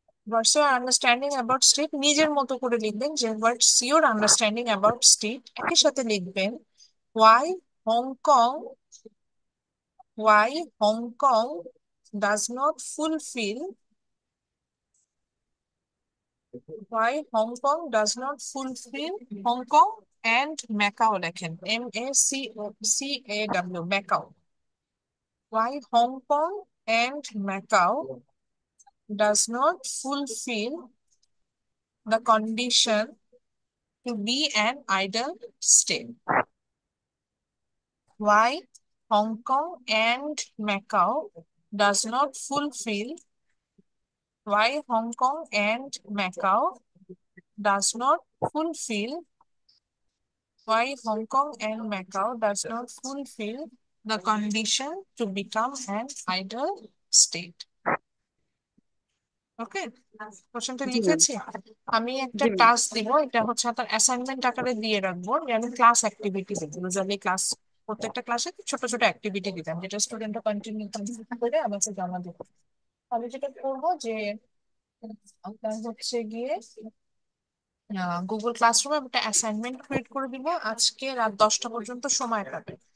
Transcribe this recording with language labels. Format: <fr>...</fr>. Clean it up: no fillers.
<en>What's your understanding about state নিজের মতো করে লিখবেন, যে what's your understanding about state. একই সাথে লিখবেন why Hong Kong, why Hong Kong does not fulfill, why Hong Kong does not fulfill, Hong Kong and Macau লেখেন, MACAW, Macau, why Hong Kong and Macau does not fulfill the condition to be an idle state, why Hong Kong and Macau does not fulfill, why Hong Kong and Macau does not fulfill, why Hong Kong and Macau does not fulfill the condition to become an idle state.</en> <bn>ওকে, কোশ্চেনটা জি ma'am. লিখেছি। আমি একটা জি ma'am. Task দিব, এটা হচ্ছে আপনার assignment আকারে দিয়ে রাখবো, যে আমি ক্লাস অ্যাক্টিভিটি দিব। ইউজুয়ালি ক্লাস, প্রত্যেকটা ক্লাসে ছোট ছোট অ্যাক্টিভিটি দিতাম, যেটা স্টুডেন্টরা কন্টিনিউ করে আমাকে জমা দেবে। আমি যেটা করবো যে আপনার হচ্ছে গিয়ে গুগল ক্লাসরুমে একটা অ্যাসাইনমেন্ট ক্রিয়েট করে দিব, আজকে রাত 10টা পর্যন্ত সময় পাবে।</bn>